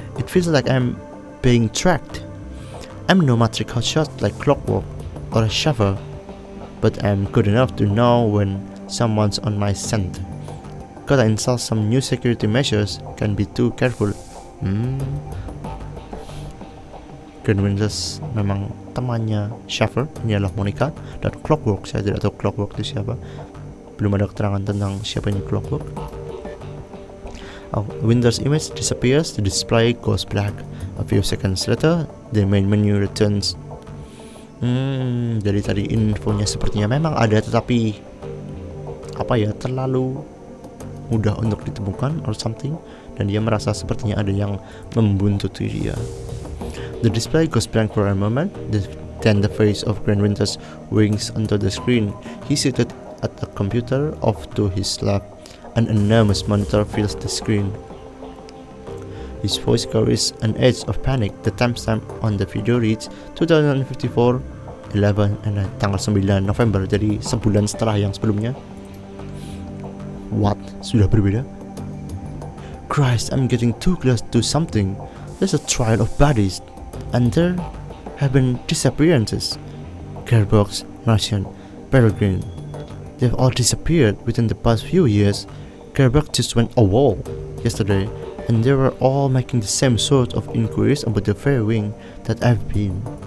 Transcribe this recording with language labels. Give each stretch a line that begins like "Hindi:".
English: It feels like I'm being tracked. I'm no matrix hotshot like Clockwork or a Shaver, but I'm good enough to know when someone's on my scent. Gotta install some new security measures, can't be too careful.
Indonesian: Green Winters memang temannya Shaver, ini adalah Monica, dan Clockwork, saya tidak tahu Clockwork itu siapa. Belum ada keterangan tentang siapa ini Clockwork.
English: Winter's image disappears, the display goes black. A few seconds later, the main menu returns.
Indonesian: Jadi tadi infonya sepertinya memang ada, tetapi terlalu mudah untuk ditemukan
English: or something,
Indonesian: dan dia merasa sepertinya ada yang membuntuti dia.
English: The display goes blank for a moment. Then the face of Grant Winters winks onto the screen. He's seated at a computer off to his left. An enormous monitor fills the screen. His voice carries an edge of panic. The timestamp on the video reads 2054 11 and
Indonesian: tanggal 9 November, jadi sebulan setelah yang sebelumnya.
English: What?
Indonesian: Sudah berbeda?
English: Christ, I'm getting too close to something. There's a trial of bodies, and there have been disappearances. Gearbox, Martian, Peregrine. They've all disappeared within the past few years. Gearbox just went AWOL yesterday, and they were all making the same sort of inquiries about the very wing that I've been.